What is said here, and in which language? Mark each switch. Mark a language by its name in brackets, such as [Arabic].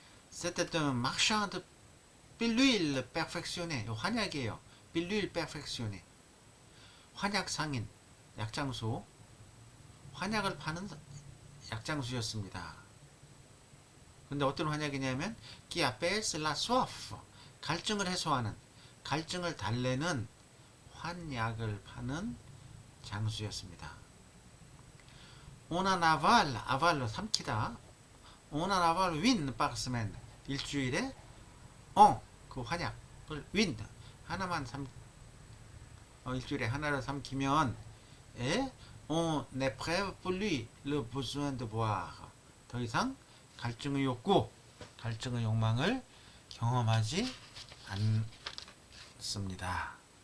[French] C'était un marchand de pilules perfectionnées. [Korean] 환약이에요. [French] pilule perfectionné. [Korean] 환약 상인. 약장수, 환약을 파는 약장수였습니다. 근데 어떤 환약이냐면 [French] qui apaise la soif, [Korean] 갈증을 해소하는, 갈증을 달래는 환약을 파는 장수였습니다. [French] On en avale 삼키다. On en avale une par semaine. [Korean] 일주일에 그 환약을 하나만 일주일에 하나를 삼키면 [French] on n'éprouve plus le besoin de boire. [Korean] 더 이상 갈증의 욕망을 경험하지 않습니다.